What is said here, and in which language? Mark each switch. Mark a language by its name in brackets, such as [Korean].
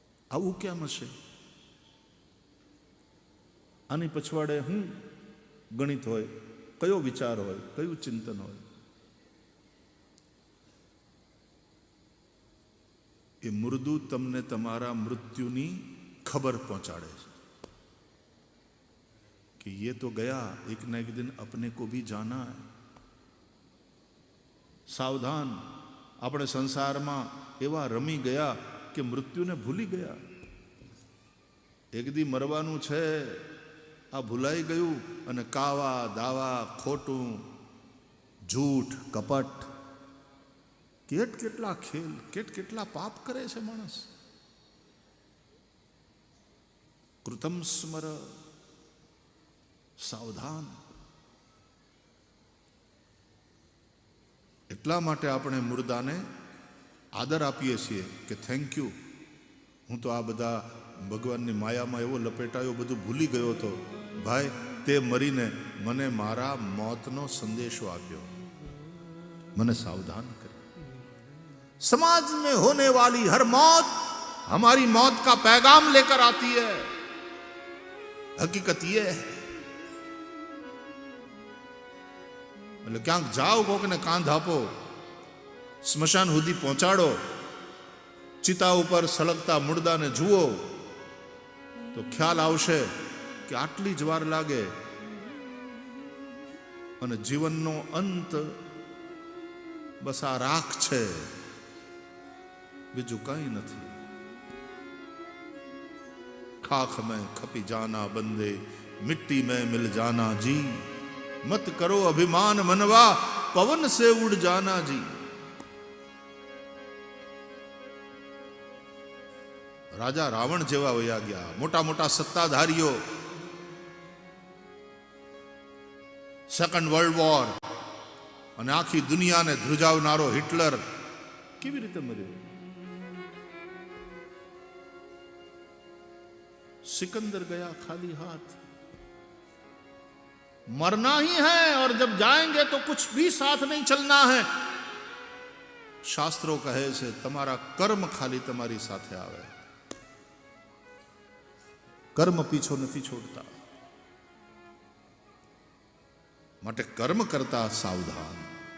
[Gujarati] આવું કેમ હશે? આની પછવાડે શું ગણિત હોય, કયો વિચાર હોય, કયું ચિંતન હોય? એ મુર્દુ તમને તમારા મૃત્યુની ખબર પહોંચાડે છે [Hindi] कि ये तो गया, एक न एक दिन अपने को भी जाना है. सावधान. [Gujarati] આપણે સંસારમાં એવા રમી ગયા કે મૃત્યુને ભૂલી ગયા. એક દી મરવાનું છે આ ભૂલાઈ ગયું, અને કાવા દાવા, ખોટું, જૂઠ, કપટ, કેટલા ખેલ, કેટલા પાપ કરે છે માણસ. કૃતમ સ્મર. સાવધાન. એટલા માટે આપણે મુર્દાને આદર આપીએ છીએ કે થેન્ક યુ, હું તો આ બધા ભગવાનની માયામાં એવો લપેટાયો, બધું ભૂલી ગયો હતો. ભાઈ તે મરીને મને મારા મોતનો સંદેશો આપ્યો, મને સાવધાન કર્યો. [Hindi] समाज में होने वाली हर मौत हमारी मौत का पैगाम लेकर आती है. हकीकत ये है. [Gujarati] એટલે ક્યાંક જાઓ, કોકને કાંધ આપો, સ્મશાન સુધી પહોંચાડો, ચિતા ઉપર સળગતા મુર્દાને જુઓ તો ખ્યાલ આવશે કે આટલી જ વાર લાગે અને જીવનનો અંત બસ આ રાખ છે, બીજું કઈ નથી. [Hindi] ખાખ મેં ખપી જાના બંદે, મિટ્ટી में मिल जाना जी, मत करो अभिमान मनवा, पवन से उड़ जाना जी. [Gujarati] રાજા રાવણ જેવા વયા ગયા, મોટા મોટા સત્તાધારીઓ, સેકન્ડ વર્લ્ડ વોર અને આખી દુનિયાને ધ્રુજાવનારો હિટલર કેવી રીતે મર્યો? [Hindi] सिकंदर गया खाली हाथ. मरना ही है और जब जाएंगे तो कुछ भी साथ नहीं चलना है. [Gujarati] शास्त्रों કહે છે તમારા કર્મ ખાલી તમારી સાથે આવે, કર્મ પીછો નથી છોડતા. માટે કર્મ કરતા સાવધાન.